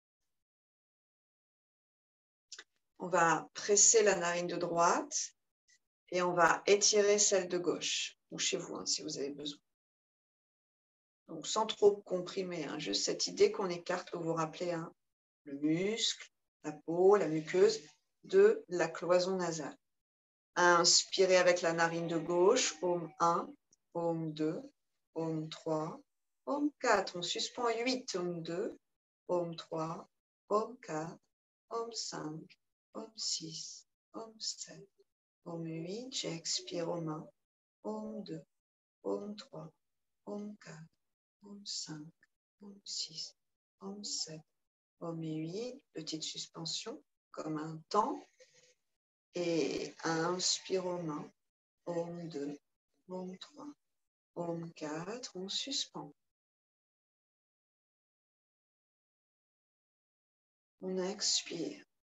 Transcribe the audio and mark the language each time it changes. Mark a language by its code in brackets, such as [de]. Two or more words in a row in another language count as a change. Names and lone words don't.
[fr] On va presser la narine de droite et on va étirer celle de gauche, ou chez vous, hein, si vous avez besoin. Donc, sans trop comprimer, hein, juste cette idée qu'on écarte, vous vous rappelez, hein, le muscle, la peau, la muqueuse de la cloison nasale. Inspirez avec la narine de gauche, Om 1, Om 2, Om 3, Om 4. On suspend 8, Om 2, Om 3, Om 4, Om 5, Om 6, Om 7, Om 8. J'expire Om 1, Om 2, Om 3, Om 4, Om 5, Om 6, Om 7, Om 8. Petite suspension, comme un temps. Et inspire Om 1, Om 2, Om 3, Om 4, on suspend. On expire.